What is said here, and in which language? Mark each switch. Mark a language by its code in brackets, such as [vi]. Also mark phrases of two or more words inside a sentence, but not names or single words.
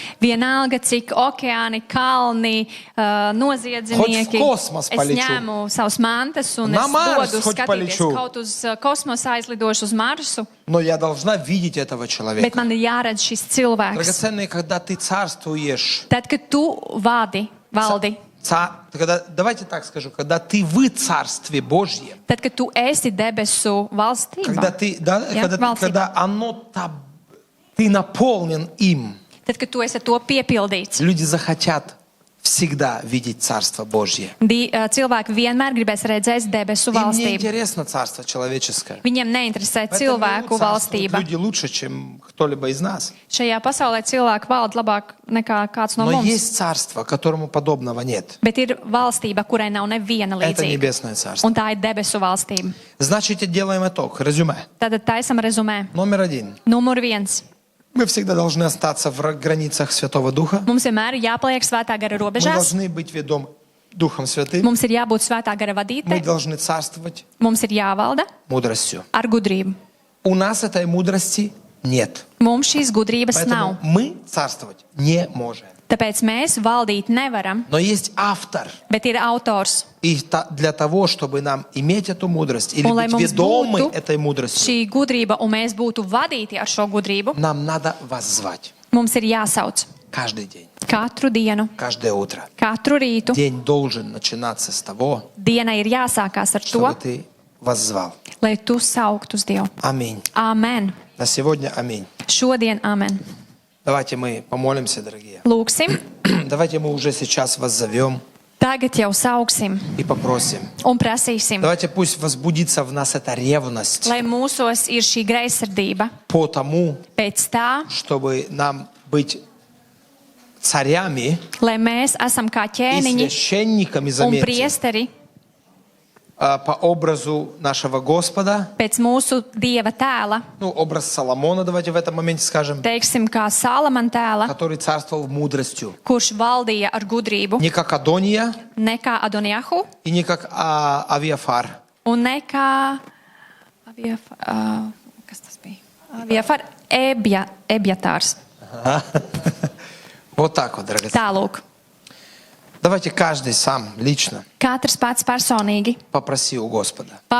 [lv] Vienalga, cik okeāni, kalni, noziedznieki. [ru] Хоть в космос [lv] Es [ru] полечу. [lv] ņēmu savus mantas un [ru] На [lv] es [ru] Марс [lv] dodu [ru] хоть [lv] skatīties [ru] полечу. [lv] kaut uz kosmosa, aizlidošu uz Marsu, [ru] Но я должна видеть этого [lv] bet [ru] человека. [lv] man ir jāredz šis cilvēks. [ru] Драгоценные, когда ты царствуешь, [lv] Tad, kad tu valdi, [ru] давайте так скажу, когда ты в Царстве Божьем, [lv] tad, kad tu esi debesu valstībā, [ru] когда [lv] valdībā. [ru] ты наполнен им, [lv] Tad, kad tu esi ar to piepildīts, [ru] люди захотят всегда видеть Царство Божье. [lv] cilvēki vienmēr gribēs redzēt debesu [ru] Им не [lv] valstību. [ru] интересно Царство человеческое. [lv] Viņiem neinteresē [ru] В этом [lv] cilvēku [ru] миру царствуют [lv] valstība. [ru] люди лучше, чем кто-либо из нас. [lv] Šajā pasaulē cilvēki valda labāk nekā kāds no [ru] Но [lv] mums. [ru] есть царство, которому подобного нет. [lv] Bet ir valstība, kurai nav neviena [ru] Это [lv] līdzīga. [ru] небесное царство. [lv] Un tā ir debesu valstība. [ru] Значит, делаем итог, резюме. [lv] Tad taisam rezumē. [ru] Номер 1. [lv] Numur 1. [ru] Мы всегда должны остаться в границах Святого Духа. [lv] Mums vienmēr ir jāpaliek svētā gara [ru] Мы [lv] robežās. [ru] должны быть ведом Духом Святым. [lv] Mums ir jābūt svētā gara [ru] Мы [lv] vadītājai. [ru] должны царствовать [lv] Mums ir jāvalda [ru] мудростью. [lv] ar gudrību. [ru] У нас этой мудрости нет. [lv] Mums šīs gudrības [ru] Поэтому [lv] nav. [ru] мы царствовать не можем. [lv] Tāpēc mēs valdīt nevaram, [ru] Но есть автор. [lv] bet ir autors. [ru] И для того, чтобы нам иметь эту мудрость или [lv] Un, lai [ru] быть [lv] mums [ru] ведомы [lv] būtu [ru] этой мудростью, [lv] šī gudrība un mēs būtu vadīti ar šo gudrību, [ru] нам надо воззвать [lv] mums ir jāsauc [ru] каждый день, [lv] katru dienu, [ru] каждое утро. [lv] katru rītu. [ru] День должен начинаться с того, [lv] Diena ir jāsākās ar [ru] чтобы [lv] to, [ru] ты воззвал. [lv] lai tu sauktu uz Dievu. [ru] Аминь. [lv] Āmen. [ru] На сегодня аминь. [lv] Šodien amen. [ru] Давайте мы помолимся, дорогие. [lv] Lūksim, [ru] Давайте мы уже сейчас воззовем [lv] tagad jau sauksim [ru] и попросим. [lv] un prasīsim, [ru] Давайте пусть возбудится в нас эта ревность [lv] lai mūsos ir šī greizsirdība [ru] по тому, [lv] pēc tā, [ru] чтобы нам быть царями [lv] lai mēs esam kā [ru] и [lv] ķēniņi [ru] священниками, [lv] un [ru] заметьте, [lv] priesteri [ru] по образу нашего Господа. [lv] pēc mūsu Dieva tēla, [ru] Ну, образ Соломона, давайте в этом моменте скажем, [lv] teiksim, kā Salamana tēla, [ru] который царствовал мудростью. [lv] kurš valdīja ar gudrību, [ru] Не как Адония [lv] ne kā Adoniahu [ru] и не как Авиафар. [lv] un ne kā kas tas bija? Aviafar Ebjatārs. [ru] Вот так вот, дорогие. [lv] Tālūk. [ru] Давайте каждый сам, лично, [lv] Katrs pats personīgi [ru] попроси у Господа.